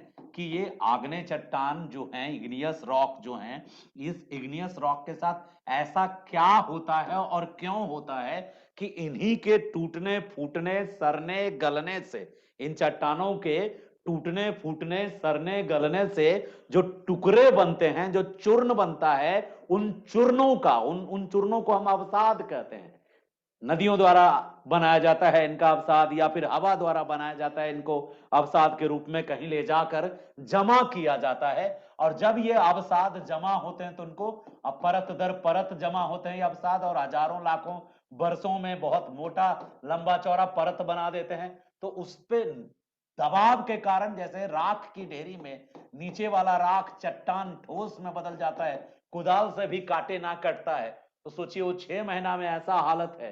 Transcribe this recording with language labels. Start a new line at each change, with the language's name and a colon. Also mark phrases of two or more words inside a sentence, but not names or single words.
Hindi: कि ये आग्नेय चट्टान जो हैं,
English: igneous rock
Hindi: जो हैं, इस
English: igneous rock
Hindi: के साथ ऐसा क्या होता है और क्यों होता है कि इन्हीं के टूटने फूटने सड़ने गलने से, इन चट्टानों के टूटने फूटने सड़ने गलने से जो टुकड़े बनते हैं, जो चूर्ण बनता है, उन चूर्णों का, उन चूर्णों को हम अवसाद कहते हैं। नदियों द्वारा बनाया जाता है इनका अवसाद, या फिर हवा द्वारा बनाया जाता है इनको अवसाद के रूप में कहीं ले जाकर जमा किया जाता है। और जब ये अवसाद जमा होते हैं तो उनको परत दर परत जमा होते हैं ये अवसाद, और हजारों लाखों वर्षों में बहुत मोटा लंबा चौड़ा परत बना देते हैं। तो उस पे दबाव के कारण, जैसे राख की ढेरी में नीचे वाला राख चट्टान ठोस में बदल जाता है, कुदाल से भी काटे ना कटता है, तो सोचिए वो 6 महीना में ऐसा हालत है।